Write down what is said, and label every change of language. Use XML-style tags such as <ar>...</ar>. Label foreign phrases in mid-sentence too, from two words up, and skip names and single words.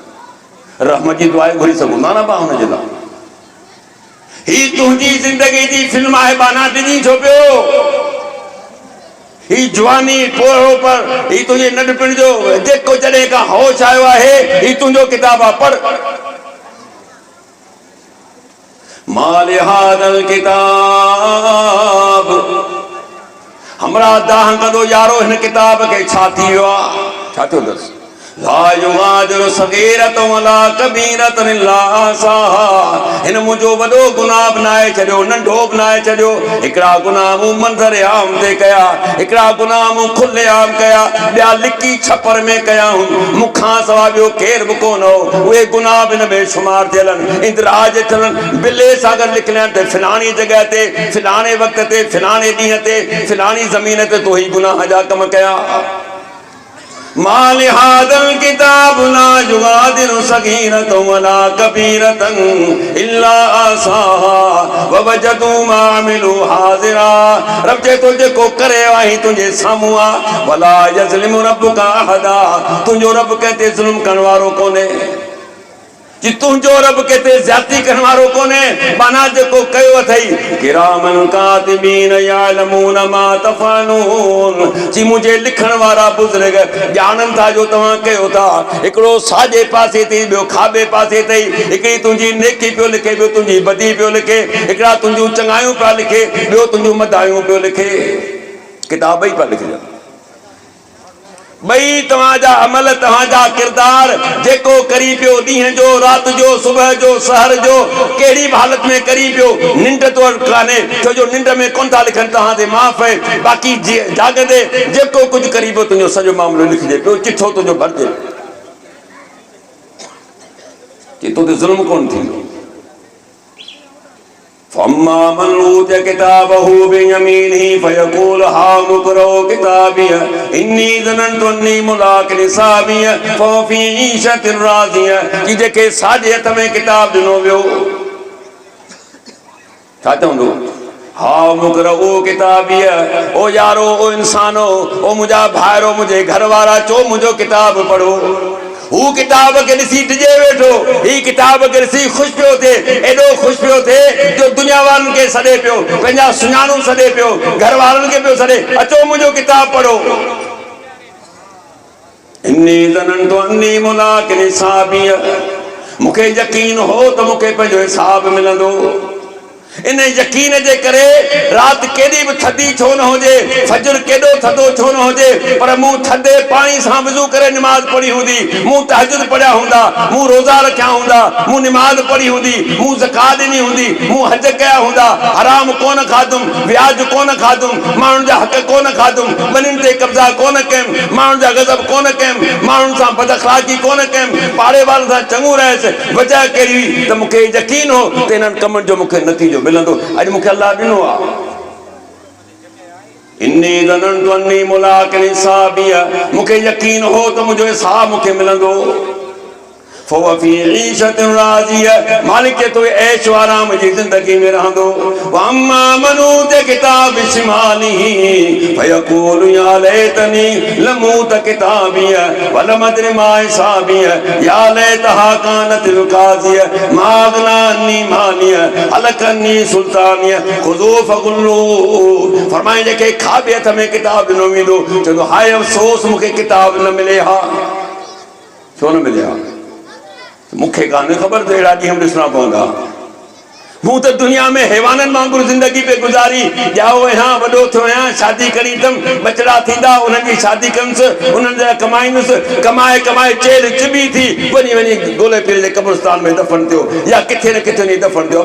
<sd>रहम जी दुआ घुरी सघूं था न भाउ हुन जे लाइ। ही तुंहिंजी ज़िंदगी जी फिल्म आहे, बाना ॾिनी छो पियो? ही जवानी पोड़ो पर ही तुंहिंजे नंढपण जो जेको जॾहिं खां होश आयो आहे, ही तुंहिंजो किताब आहे, पढ़।</sd> <ar>مال هذا الكتاب</ar> <sd>हमरा दाह कंदो यारो हिन किताब खे छा थी वियो आहे? छा थियो अथसि?</sd> <ar>لا يغادر صغيرة ولا كبيرة إلا أحصاها.</ar> <sd>हिन मुंहिंजो वॾो गुनाह बि नाहे छॾियो, नंढो बि नाहे छॾियो। हिकिड़ा गुनाह मूं मंज़र आम ते कया, हिकिड़ा गुनाह मूं खुले आम कया, ॿिया लिकी छपर में कया हुन। मूंखां सवाइ ॿियो केर बि कोन हो। उहे गुनाह बि हिन में शुमार थियल आहिनि, इंदिराज थियल आहिनि, बिले सां गॾु लिखियल आहिनि त फिलाणी जॻह ते, फिलाणे वक़्त ते, फिलाणे ॾींहं ते, फिलाणी ज़मीन ते तो ही गुनाह जा कम कया।</sd> <ar>مال هذا الكتاب لا يغادر صغيرة ولا كبيرة إلا أحصاها ووجدوا ما عملوا حاضرا.</ar> <sd>रब चए थो जेको करे आई तुंहिंजे साम्हूं आहे।</sd> <ar>ولا يظلم ربك أحدا.</ar> <sd>तुंहिंजो रब कंहिं ते ज़ुल्म करण वारो कोन्हे। जी तुंहिंजो रब किथे ज़्यादती करण वारो कोन्हे। माना जेको कयो अथई</sd> <ar>كراما كاتبين يعلمون ما تفعلون.</ar> <sd>जी मुंहिंजे लिखण वारा बुज़ुर्ग ॼाणनि था जो तव्हां कयो था। हिकिड़ो साॼे पासे अथई, ॿियो खाॿे पासे अथई। हिकिड़ी तुंहिंजी नेकी पियो लिखे, ॿियो तुंहिंजी बदी पियो लिखे। हिकिड़ा तुंहिंजूं चङायूं पिया लिखे, ॿियो तुंहिंजूं मदायूं पियो लिखे। किताब ई पिया लिखजनि। ॿई तव्हांजा अमल, तव्हांजा किरदार जेको करी पियो ॾींहं जो, राति जो, सुबुह जो, सहर जो, कहिड़ी बि हालत में करी पियो, निंड तो कान्हे, छो जो निंड में कोन था लिखनि तव्हां ते माफ़ आहे। बाक़ी जाॻंदे जेको कुझु करी पियो तुंहिंजो सॼो मामिलो लिखिजे पियो, चिठो तुंहिंजो भरिजे। कि तो ते ज़ुल्म कोन थींदो।</sd> <ar>فأما من أوتي كتابه بيمينه فيقول هاؤم اقرؤوا كتابيه إني ظننت أني ملاق حسابيه فهو في عيشة راضية.</ar> <sd>कि जेके साॼे हथ में किताब ॾिनो वियो, छा चवंदो?</sd> <ar>هاؤم اقرؤوا كتابيه.</ar> <sd>ओ यारो, ओ इंसानो, ओ मुंहिंजा भाइरो, मुंहिंजे घर वारा, चो मुंहिंजो किताब पढ़ो। हू किताब खे ॾिसी डिॼे वेठो, ही किताब खे ॾिसी ख़ुशि पियो थिए, एॾो ख़ुशि पियो थिए जो दुनिया वारनि खे सॾे पियो, पंहिंजा सुञाणू सॾे पियो, घर वारनि खे पियो सॾे, अचो मुंहिंजो किताब पढ़ो।</sd> <ar>إني ظننت أني ملاق حسابيه.</ar> <sd>मूंखे यकीन हो त मूंखे पंहिंजो हिसाब मिलंदो। इन यकीन जे करे रात केडी भी थदी छो न होजे, फजर केडो थदो छो न होजे, पर मु थदे पानी से वजू करे नमाज पढ़ी हुंदी, मु तहज्जुद पढ़या हुंदा, मु रोजा रखया हुंदा, मु नमाज पढ़ी हुंदी, मु ज़कात ॾिनी हुंदी, मु हज कया हुंदा, हराम कोन खादुम, व्याज कोन खादुम, माण्हुनि जा हक़ कोन खादुम, ॿनिन ते कब्ज़ा कोन कयमि, माण्हुनि जा गज़ब कोन कयमि, माण्हुनि सां बद अख़लाक़ी कोन कयमि, पाड़े वारनि सां चङो रहियसि। वजह कहिड़ी हुई त मूंखे यकीन हो त इन्हनि कमनि जो मूंखे नतीजो मिलंदो। अॼु मूंखे अल्लाह ॾिनो आहे।</sd> <ar>إني ظننت أني ملاق حسابيه,</ar> <sd>मूंखे यकीन हो त मुंहिंजो हिसाब मूंखे मिलंदो।</sd> <ar>فهو في عيشة راضية,</ar> <sd>मालिक तो ऐश व आराम जी ज़िंदगी में रहंदो।</sd> <ar>و أما من أوتي كتاب شماله فيقول يا ليتني لم أوت كتابيه و لم أدر ما حسابيه يا ليتها كانت القاضية ما أغنى عني ماليه هلك عني سلطانيه خذوه فغلوه.</ar> <sd>फरमाए जेके खाॿे हथ में किताब ॾिनो वेंदो, चवंदो हाय अफ़सोस मूंखे किताब न मिले हा। छो न मिले हा? मूंखे कान ख़बर त अहिड़ा ॾींहं ॾिसणा पवंदा। मूं त दुनिया में हैवाननि वांगुरु ज़िंदगी पे गुज़ारी, ॼाओ आहियां, वॾो थियो आहियां, शादी करी अथमि, बचड़ा थींदा, उन्हनि जी शादी कंदुसि, उन्हनि जा कमाईंदुसि, कमाए कमाए चेल चिबी थी, वञी वञी गोले पीर जे क़ब्रिस्तान में दफ़न थियो या किथे न किथे छा दफ़न थियो।</sd>